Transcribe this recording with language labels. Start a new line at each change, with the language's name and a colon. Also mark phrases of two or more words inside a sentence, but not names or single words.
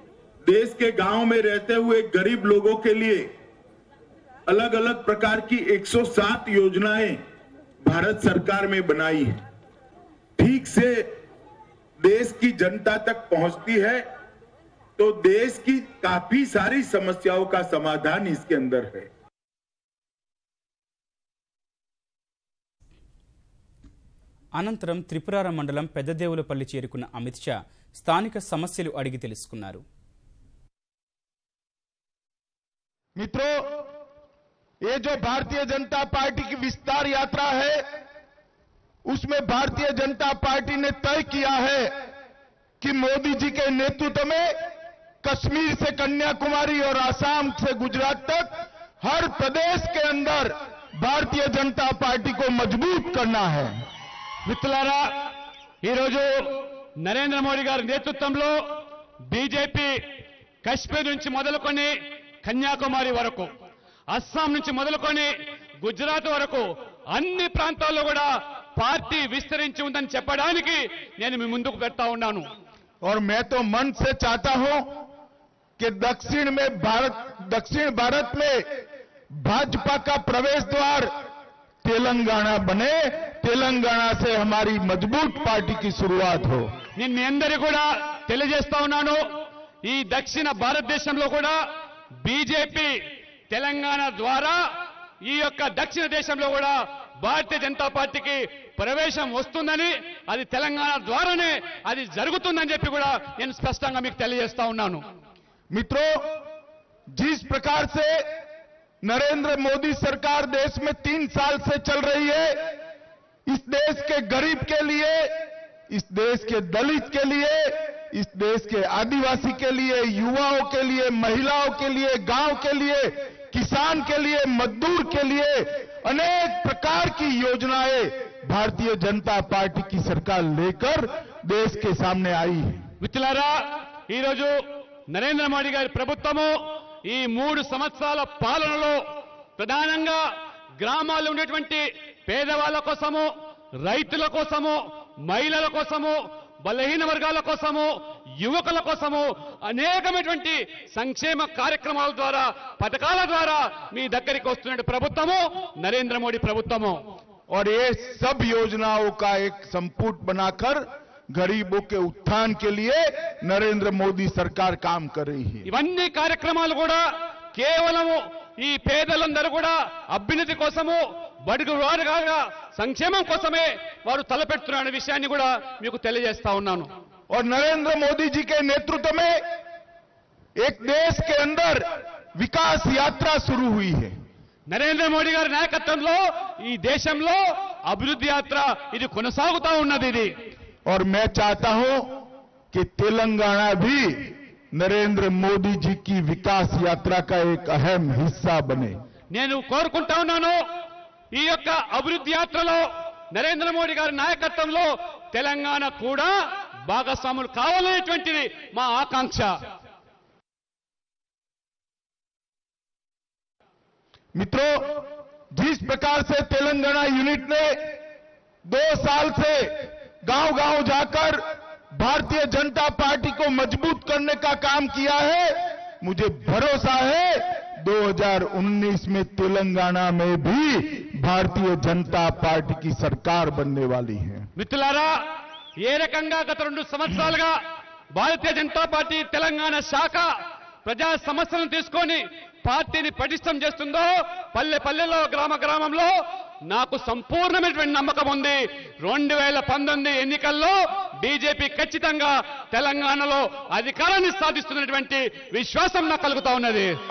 Hindi: देश के गांव में रहते हुए गरीब लोगों के लिए अलग अलग प्रकार की 107 योजनाएं भारत सरकार में बनाई है. ठीक से देश की जनता तक पहुंचती है तो देश की काफी सारी समस्याओं का समाधान इसके अंदर है.
Telugu: అనంతరం త్రిపురార మండలం పెద్దదేవులపల్లి చేరుకున్న అమిత్ షా స్థానిక సమస్యలు అడిగి తెలుసుకున్నారు.
Hindi: मित्रों, ये जो भारतीय जनता पार्टी की विस्तार यात्रा है उसमें भारतीय जनता पार्टी ने तय किया है कि मोदी जी के नेतृत्व में कश्मीर से कन्याकुमारी और आसाम से गुजरात तक हर प्रदेश के अंदर भारतीय जनता पार्टी को मजबूत करना है.
Telugu: మిత్రులారా, ఈరోజు నరేంద్ర మోడీ గారి నేతృత్వంలో బీజేపీ కశ్మీర్ నుంచి మొదలుకొని కన్యాకుమారి వరకు, అస్సాం నుంచి మొదలుకొని గుజరాత్ వరకు అన్ని ప్రాంతాల్లో కూడా పార్టీ విస్తరించి ఉందని చెప్పడానికి నేను మీ ముందుకు పెడతా ఉన్నాను.
Hindi: और मैं तो मन से चाहता हूं कि दक्षिण भारत में भाजपा का प्रवेश द्वार तेलंगाना बने. तेलंगाना से हमारी मजबूत पार्टी की शुरुआत हो.
Telugu: నేను మీ అందరికీ కూడా తెలియజేస్తా ఉన్నాను, ఈ దక్షిణ భారతదేశంలో కూడా బీజేపీ తెలంగాణ ద్వారా ఈ యొక్క దక్షిణ దేశంలో కూడా భారతీయ జనతా పార్టీకి ప్రవేశం వస్తుందని, అది తెలంగాణ ద్వారానే అది జరుగుతుందని చెప్పి కూడా నేను స్పష్టంగా మీకు తెలియజేస్తా ఉన్నాను.
Hindi: मित्रों, जिस प्रकार से नरेंद्र मोदी सरकार देश में 3 साल से चल रही है, इस देश के गरीब के लिए, इस देश के दलित के लिए, इस देश के आदिवासी के लिए, युवाओं के लिए, महिलाओं के लिए, गांव के लिए, किसान के लिए, मजदूर के लिए अनेक प्रकार की योजनाएं भारतीय जनता पार्टी की सरकार लेकर देश के सामने आई है.
Telugu: మిత్రులారా, ఈ రోజు నరేంద్ర మోడీ గారి ప్రభుత్వము ఈ 3 సంవత్సరాల పాలనలో ప్రధానంగా గ్రామాల్లో ఉండేటువంటి పేదవాళ్ళ కోసము, రైతుల కోసము, మహిళల కోసము, బలహీన వర్గాల కోసము, యువకుల కోసము అనేకమైనటువంటి సంక్షేమ కార్యక్రమాల ద్వారా, పథకాల ద్వారా మీ దగ్గరికి వస్తున్న ప్రభుత్వము నరేంద్ర మోడీ ప్రభుత్వము.
Hindi: और ये सब योजनाओं का एक संपुट बनाकर गरीबों के उत्थान के लिए नरेंद्र मोदी सरकार काम कर रही है.
Telugu: ఇవన్నీ కార్యక్రమాలు కూడా కేవలము ఈ పేదలందరూ కూడా అభ్యున్నతి కోసము, బడుగు వారుగా సంక్షేమం కోసమే వారు తలపెడుతున్న విషయాన్ని కూడా మీకు తెలియజేస్తా ఉన్నాను.
Hindi: और नरेंद्र मोदी जी के नेतृत्व में एक देश के अंदर विकास यात्रा शुरू हुई है.
Telugu: నరేంద్ర మోడీ గారి నాయకత్వంలో ఈ దేశంలో అభివృద్ధి యాత్ర ఇది కొనసాగుతా ఉన్నది. ఇది
Hindi: और मैं चाहता हूं कि तेलंगाना भी नरेंद्र मोदी जी की विकास यात्रा का एक अहम हिस्सा बने.
Telugu: నేను కోరుకుంటా ఉన్నాను ఈ యొక్క అభివృద్ధి యాత్రలో నరేంద్ర మోడీ గారి నాయకత్వంలో తెలంగాణ కూడా భాగస్వాములు కావాలనేటువంటిది మా ఆకాంక్ష.
Hindi: मित्रों, जिस प्रकार से तेलंगाना यूनिट ने 2 साल से गांव-गांव जाकर भारतीय जनता पार्टी को मजबूत करने का काम किया है, मुझे भरोसा है 2019 में तेलंगाना में भी भारतीय जनता पार्टी की सरकार बनने वाली है.
Telugu: మిత్రులారా, ఏ రకంగా గత 2 సంవత్సరాలుగా భారతీయ జనతా పార్టీ తెలంగాణ శాఖ ప్రజా సమస్యలను తీసుకొని పార్టీని పటిష్టం చేస్తుందో, పల్లె పల్లెలో, గ్రామ గ్రామంలో నాకు సంపూర్ణమైనటువంటి నమ్మకం ఉంది. 2019 ఎన్నికల్లో బీజేపీ ఖచ్చితంగా తెలంగాణలో అధికారాన్ని సాధిస్తున్నటువంటి విశ్వాసం నాకు కలుగుతా ఉన్నది.